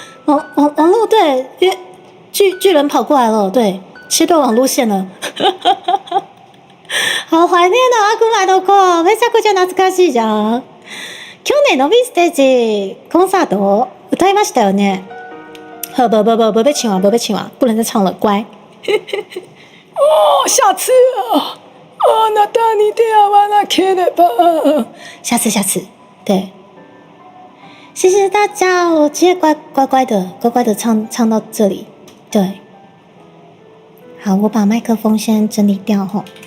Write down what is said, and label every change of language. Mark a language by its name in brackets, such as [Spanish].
[Chinese] 网络对，因为巨人跑过来了，对，切断网络线了。 [Japanese] 好怀念的悪魔の子，めちゃくちゃ懐かしいじゃん。去年の B ステージコンサート歌いましたよね。 [Chinese] 不被请完，不能再唱了，乖。哦，下次啊。 [Japanese] あなたに出会わなければ。 [Chinese] 下次，对，谢谢大家，我今天乖乖的唱到这里，对，好，我把麦克风先整理掉吼。